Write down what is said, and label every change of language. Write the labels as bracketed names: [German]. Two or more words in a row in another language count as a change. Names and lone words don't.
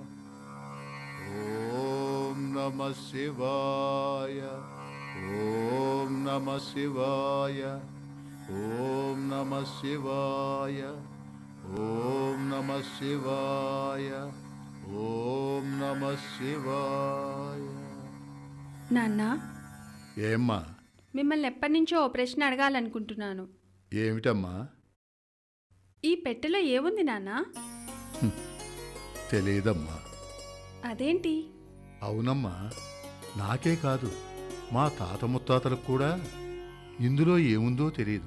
[Sanskrit] ओम नमः शिवाय। ओम नमः शिवाय। ओम नमः शिवाय। ओम नमः शिवाय। ओम नमः शिवाय। [Telugu] నాన్న, ఏమ్మా? మిమ్మల్ని ఎప్పటి నుంచో ఓ ప్రశ్న అడగాలనుకుంటున్నాను. ఏమిటమ్మా? ఈ పెట్టెలో ఏముంది నాన్న? తెలియదమ్మా. అదేంటి? అవునమ్మా, నాకే కాదు మా తాత ముత్తాతలకు కూడా ఇందులో ఏముందో తెలియదు.